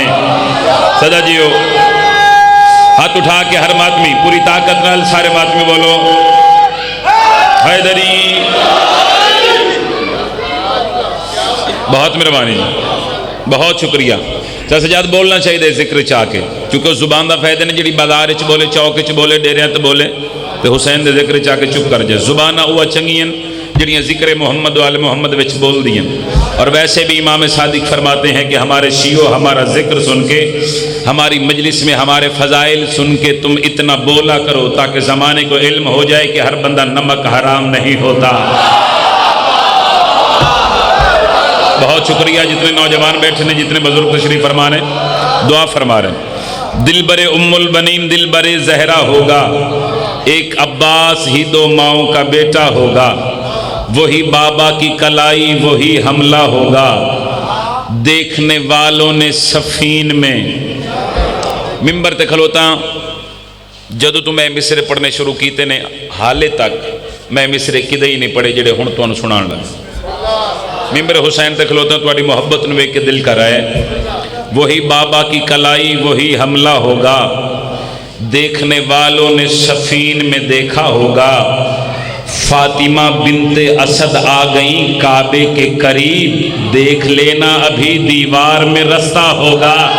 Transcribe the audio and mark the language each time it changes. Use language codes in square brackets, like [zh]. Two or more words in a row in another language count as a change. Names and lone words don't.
[pa] سجا جیو ہاتھ اٹھا کے ہر ماتمی پوری طاقت نال سارے ماتمی بولو حیدری۔ [ur] بہت مہربانی، بہت شکریہ۔ [pa] سجاد بولنا چاہیے ذکر چاہ کے، چونکہ زبان دا فائدہ نہیں جڑی بازار چ بولے چوک چ بولے ڈیریاں تے بولے تے حسین دے ذکر چاہ کے چپ کر جائے۔ زبانہ اوہ چنگیاں جڑیاں ذکر محمد و آل محمد وچ بول دیاں۔ [ur] اور ویسے بھی امام صادق فرماتے ہیں کہ ہمارے شیعوں ہمارا ذکر سن کے ہماری مجلس میں ہمارے فضائل سن کے تم اتنا بولا کرو تاکہ زمانے کو علم ہو جائے کہ ہر بندہ نمک حرام نہیں ہوتا۔ بہت شکریہ جتنے نوجوان بیٹھے ہیں، جتنے بزرگ تشریف فرما رہے ہیں، دعا فرما رہے ہیں۔ دل برے ام البنین دل برے زہرا ہوگا، ایک عباس ہی دو ماؤں کا بیٹا ہوگا، وہی بابا کی کلائی وہی حملہ ہوگا، دیکھنے والوں نے سفین میں [pa] ممبر تے کھلوتا جدو تو میں مصرے پڑھنے شروع کیتے نے حالے تک میں مصرے کدے ہی نہیں پڑھے جڑے ہن تو سنان لگا۔ ممبر حسین تے کھلوتا تواڈی محبت نو ویکھ کے دل کر آئے، [ur] وہی بابا کی کلائی وہی حملہ ہوگا، دیکھنے والوں نے سفین میں دیکھا ہوگا، فاطمہ بنت اسد آ گئیں کعبے کے قریب، دیکھ لینا ابھی دیوار میں رستہ ہوگا۔